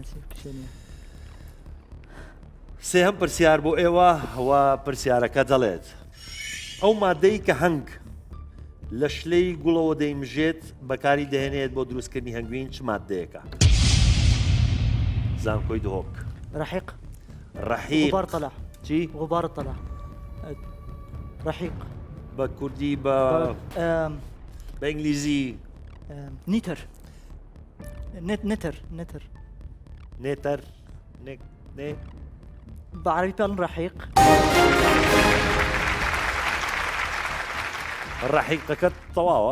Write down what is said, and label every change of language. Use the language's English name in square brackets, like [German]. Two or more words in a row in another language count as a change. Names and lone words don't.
[Central Kurdish] سێهەم پرسیار بۆ ئێوە و پرسیارەکە دەڵێت ئەو مادەی کە هەنگ لە شلەی گوڵەوە دەیمژێت بەکاری دەهێنێت بۆ دروستکردنی هەنگوین چ مادەیەکە؟ زانکۆی دهۆک. [Arabic] رحيق. غبار طلع. [Central Kurdish] چی؟ [Arabic] غبار طلع. رحيق. [Central Kurdish] بە کوردی بە ئینگلیزی [English] نیتر. نتر. [Arabic] بعربي بيقولن رحيق. [Central Kurdish] ڕحیقەکەت تەواوە.